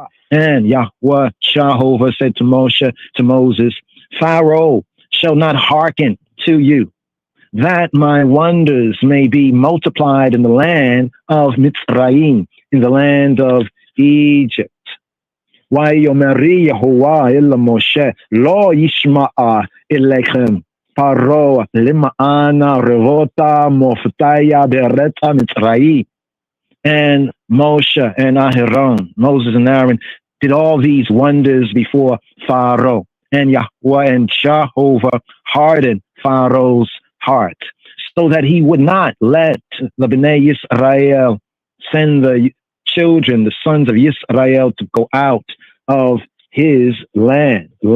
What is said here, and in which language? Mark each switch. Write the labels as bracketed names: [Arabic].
[English] And Yahweh Jehovah said to Moses, Pharaoh shall not hearken to you, that my wonders may be multiplied in the land of Mitzrayim, in the land of Egypt. [Hebrew] ויאמר יהוה אל משה לא ישמע אליכם פרעה למען רבותה מופתיה בארץ מצרים. [English] And Moshe and Aharon, Moses and Aaron, did all these wonders before Pharaoh. And Yahweh and Jehovah hardened Pharaoh's heart, so that he would not let the Bnei Yisrael send the children, the sons of Yisrael, to go out of his land.